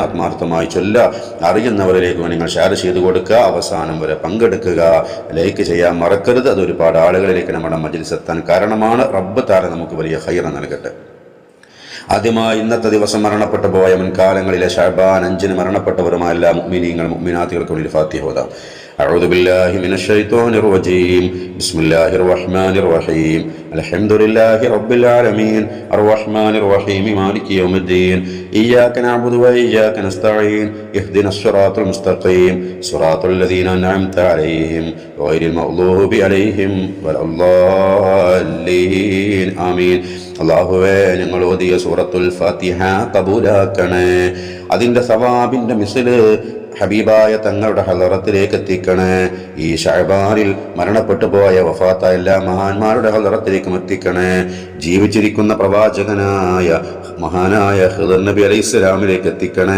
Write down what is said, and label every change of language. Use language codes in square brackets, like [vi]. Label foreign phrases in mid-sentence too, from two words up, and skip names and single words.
[ml] ആത്മാർത്ഥമായി അറിയുന്നവരിലേക്ക് നിങ്ങൾ ഷെയർ ചെയ്ത് കൊടുക്കുക, അവസാനം വരെ പങ്കെടുക്കുക, ലൈക്ക് ചെയ്യാൻ മറക്കരുത്. അത് ഒരുപാട് ആളുകളിലേക്ക് നമ്മുടെ മജ്ലിസ് എത്താൻ കാരണമാണ്. റബ്ബ് താര നമുക്ക് വലിയ ഖൈർ നൽകട്ടെ. ആദ്യമായി ഇന്നത്തെ ദിവസം മരണപ്പെട്ടു പോയ മുൻകാലങ്ങളിലെ ഷഅബാൻ 5-ന് മരണപ്പെട്ടവരുമായ എല്ലാ മുഅ്മിനീങ്ങൾ മുഅ്മിനാത്തുകൾക്ക് വേണ്ടി ഫാത്തിഹ ഓതാം. [ar] أعوذ بالله من الشيطان الرجيم. بسم الله الرحمن الرحيم. الحمد لله رب العالمين الرحمن الرحيم مالك يوم الدين إياك نعبد وإياك نستعين اهدنا الصراط المستقيم صراط الذين أنعمت عليهم غير المغضوب عليهم ولا الضالين آمين. [ml] അല്ലാഹുവേ, ഞങ്ങൾ ഓതിയ സൂറത്തുൽ ഫാത്തിഹ കബൂലാക്കണേ. അതിൻ്റെ സവാബിൻ്റെ മിസ്ല് ഹബീബായ തങ്ങളുടെ ഹളറത്തിലേക്ക് എത്തിക്കണേ. ഈ ഷഅബാനിൽ മരണപ്പെട്ടു പോയ വഫാത്തായ എല്ലാ മഹാന്മാരുടെ ഹളറത്തിലേക്കും എത്തിക്കണേ. ജീവിച്ചിരിക്കുന്ന പ്രവാചകനായ മഹാനായ ഖിദർ നബി അലൈഹിസ്സലാമിലേക്ക് എത്തിക്കണേ.